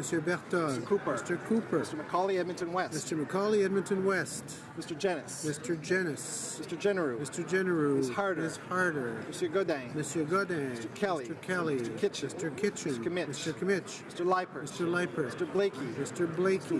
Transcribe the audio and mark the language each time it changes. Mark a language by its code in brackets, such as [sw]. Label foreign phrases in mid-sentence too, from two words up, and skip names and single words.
[en] Mr. Bertod. Mr. Cooper. Mr. Cooper. Mr. Macaulay, Edmonton West. Mr. Macaulay, Edmonton West. Mr. Jenis. Mr. Jenis. Mr. Generou. Mr. Generou. Ms. Harder. Ms. Harder. Monsieur Godin. Monsieur Godin. Mr. Kelly. Mr. Kelly. Mr. Kitchen. Mr. Kitchen. Mr. Kimmich. Mr. Kimmich. Mr. Leipert. Mr. Leipert. Mr. Blakey. Mr. Blakey.